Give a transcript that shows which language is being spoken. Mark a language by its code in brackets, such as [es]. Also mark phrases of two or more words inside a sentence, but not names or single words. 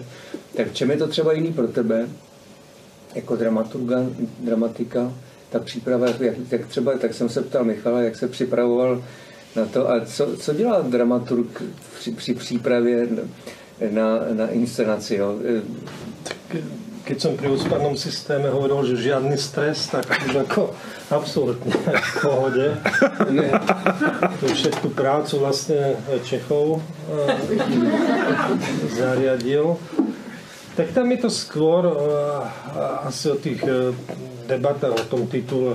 [cs] Tak v čem je to třeba jiný pro tebe, jako dramatika, ta příprava, jak třeba, tak jsem se ptal Michala, jak se připravoval na to, a co dělá dramaturg při přípravě na inscenaci, jo? [sk] Keď som pri úspadnom systéme hovoril, že žiadny stres, tak už ako absolútne v pohode. Tu všetku prácu vlastne Čechov zariadil. Tak tam je to skôr asi o tých debatách o tom titule.